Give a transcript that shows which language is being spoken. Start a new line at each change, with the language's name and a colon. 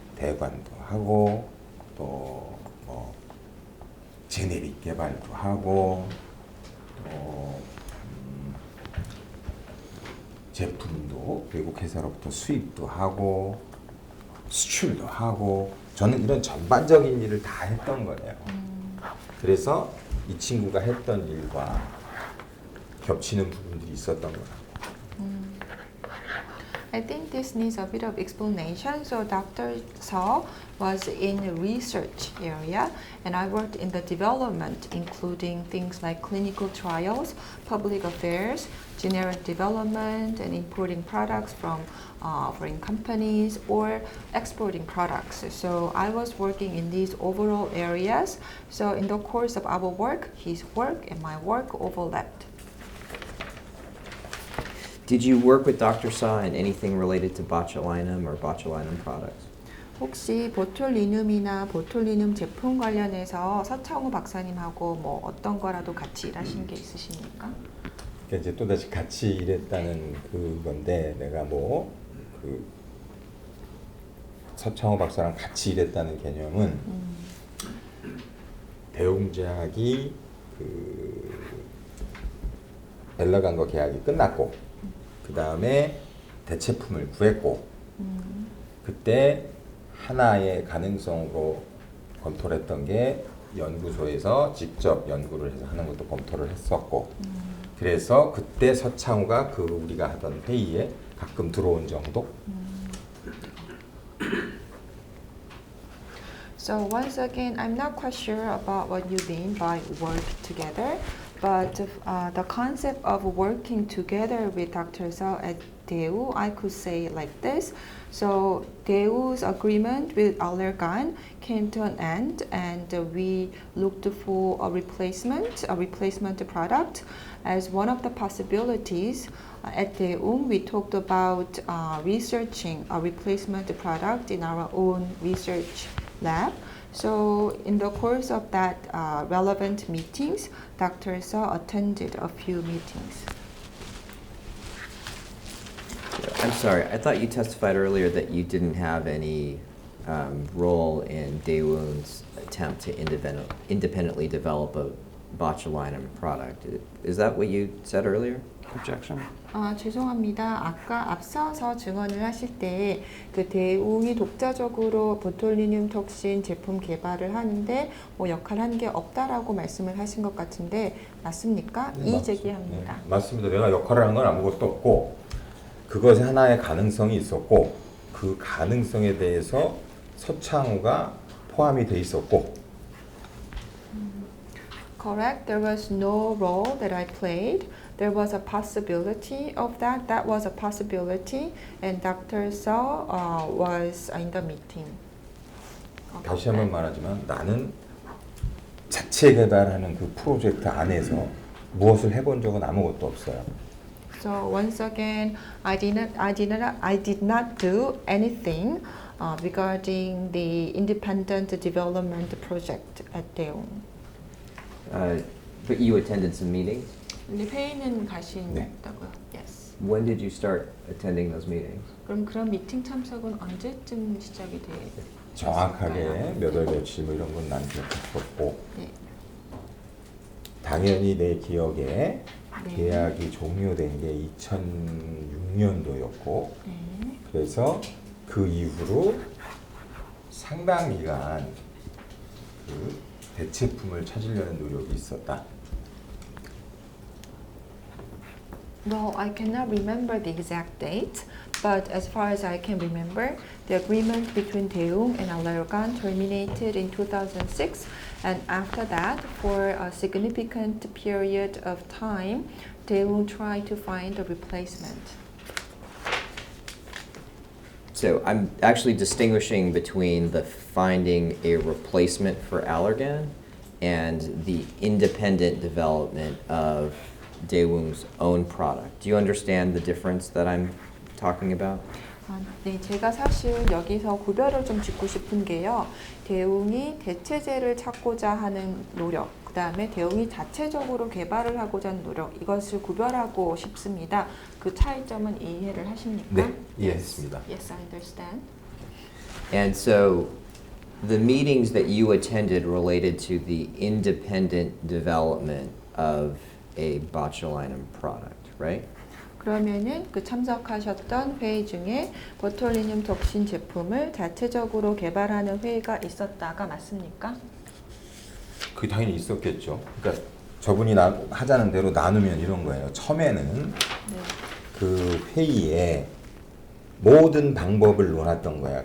Korean: 대관도 하고 또 뭐 제네릭 개발도 하고 또 제품도 외국 회사로부터 수입도 하고 수출도 하고 저는 이런 전반적인 일을 다 했던 거예요. 그래서 이 친구가 했던 일과 겹치는 부분들이 있었던 거라.
English: I think this needs a bit of explanation. So Dr. Seo was in the research area and I worked in the development, including things like clinical trials, public affairs, generic development, and importing products from foreign companies or exporting products. So I was working in these overall areas. So in the course of our work, his work and my work overlapped. Did you work with Dr. Seo in anything related to botulinum or botulinum products?
Korean: 혹시 보툴리눔이나 보툴리눔 제품 관련해서 서창우 박사님하고 뭐 어떤 거라도 같이 일하신 게 있으십니까? 그러니까 이제 또다시 같이 일했다는 그건데 내가 뭐 그 서창호 박사랑 같이 일했다는 개념은 대웅제약이 그 엘러간과 계약이 끝났고 그 다음에 대체품을 구했고 그때 하나의 가능성으로 검토를 했던 게 연구소에서 직접 연구를 해서 하는 것도 검토를 했었고 그래서 그때 서창우가 그 우리가 하던 회의에 가끔 들어온 정도?
English: So once again, I'm not quite sure about what you mean by work together, but the concept of working together with Dr. Seo at Daewoo, I could say like this. So Daewoo's agreement with Allergan came to an end and we looked for a replacement product as one of the possibilities. At Daewoong, we talked about researching a replacement product in our own research lab. So in the course of that relevant meetings, Dr. Seo attended a few meetings. I'm sorry, I thought you testified earlier that you didn't have any role in Daewoong's attempt to independently develop a botulinum product. Is that what you said earlier? Objection.
Korean: 죄송합니다. 아까 앞서서 증언을 하실 때 그 대웅이 독자적으로 보툴리늄 톡신 제품 개발을 하는데 뭐 역할한 게 없다라고 말씀을 하신 것 같은데 맞습니까? 이의 제기합니다. 네, 맞습니다. 내가 역할을 한 건 아무것도 없고 그것이 하나의 가능성이 있었고 그 가능성에 대해서 서창우가 포함이 돼 있었고
English: Correct. There was no role that I played. There was a possibility of that. That was a possibility, and Dr. Seo was in the meeting.
Korean: 다시 한번 말하지만 나는 자체 개발하는 그 프로젝트 안에서 무엇을 해본 적은 아무것도 없어요.
English: So once again, I did not do anything regarding the independent development project at Daewoong. But you attended some meetings?
Korean: 근데 회의는 네. 가신다고요?
English: Yes. When did you start attending those meetings?
Korean: 그럼 그런 미팅 참석은 언제쯤 시작이 돼? 정확하게 몇 월 며칠 뭐 이런 건 난 기억했었고 네. 당연히 내 기억에 네. 계약이 종료된 게 2006년도였고 네. 그래서 그 이후로 상당 기간 그 대체품을 찾으려는 노력이 있었다.
English: Well, I cannot remember the exact date, but as far as I can remember, the agreement between Daewoong and Allergan terminated in 2006, and after that, for a significant period of time, Daewoong tried to find a replacement. So I'm actually distinguishing between the finding a replacement for Allergan and the independent development of Daewoong's own product. Do you understand the difference that I'm talking about?
Korean: 네, 제가 사실 여기서 구별을 좀 짓고 싶은 게요. 대웅이 대체제를 찾고자 하는 노력, 그 다음에 대웅이 자체적으로 개발을 하고자 하는 노력, 이것을 구별하고 싶습니다. 그 차이점은 이해를 하십니까? 네, 이해했습니다.
English: Yes, I understand. And so the meetings that you attended related to the independent development of a botulinum product, right?
Korean: 그러면은 그 참석하셨던 회의 중에 보툴리눔 톡신 제품을 자체적으로 개발하는 회의가 있었다가 맞습니까? 그게 당연히 있었겠죠. 그러니까 저분이 하자는 대로 나누면 이런 거예요. 처음에는 그 회의에 모든 방법을 논했던 거야.